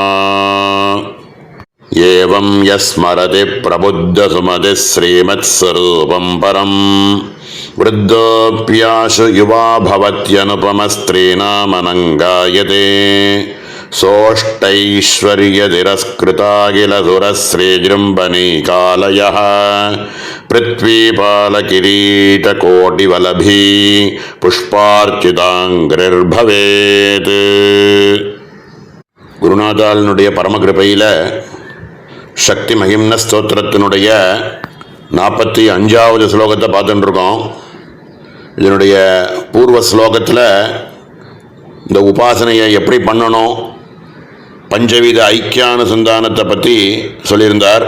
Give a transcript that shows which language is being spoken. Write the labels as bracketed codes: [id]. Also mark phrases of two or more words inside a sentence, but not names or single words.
[sa] एवं यस्मरति प्रबुद्धसुमतिः श्रीमत्स्वरूपं परं वृद्धोऽप्याशु युवा भवत्यनुपमस्त्रीणामनङ्गायते। सोऽष्टैश्वर्यतिरस्कृताखिलसुरश्रीजृम्भणीकालयः पृथ्वीपालकिरीटकोटिवलभी पुष्पार्चिताङ्घ्रिर्भवेत्. [ta] குருநாதாளினுடைய பரமகிருபையில் சக்தி மகிம்ன ஸ்தோத்திரத்தினுடைய 45வது ஸ்லோகத்தை பார்த்துட்டு இருக்கோம். இதனுடைய பூர்வ ஸ்லோகத்தில் இந்த உபாசனையை எப்படி பண்ணணும், பஞ்சவித ஐக்கியானுசந்தானத்தை பற்றி சொல்லியிருந்தார்.